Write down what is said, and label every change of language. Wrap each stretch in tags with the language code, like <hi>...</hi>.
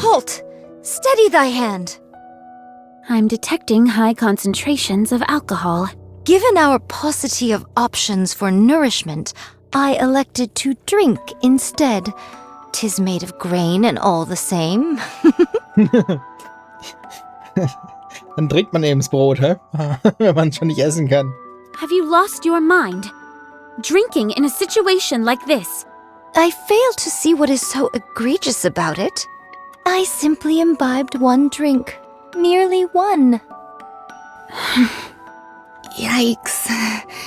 <en>Halt! Steady thy hand! I'm detecting high concentrations of alcohol. Given our paucity of options for nourishment, I elected to drink instead. 'Tis made of grain and all the same.</en> <de>Dann trinkt man eben das Brot, hä? Wenn man es schon nicht essen kann.</de> <en>Have you lost your mind? Drinking in a situation like this. I fail to see what is so egregious about it. I simply imbibed one drink. Merely one. Yikes.</en>